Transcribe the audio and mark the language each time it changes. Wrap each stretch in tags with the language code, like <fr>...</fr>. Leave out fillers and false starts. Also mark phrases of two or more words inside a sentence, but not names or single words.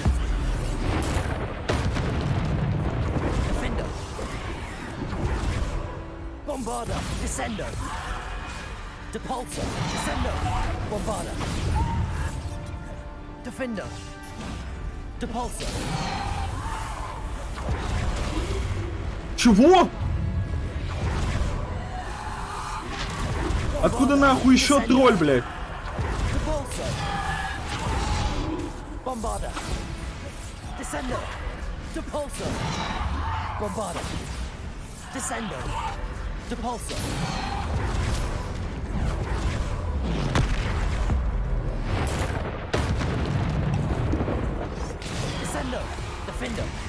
<ru>Defendo. Bombarda. Descendo. Depulso. Descendo. Bombarda. Defendo. Depulso. Чего? Откуда нахуй еще тролль, блядь? Depulso. Bombarda. Descendo. Depulso. Bombarda. Descendo. Depulso. Descendo. Defendo.</ru>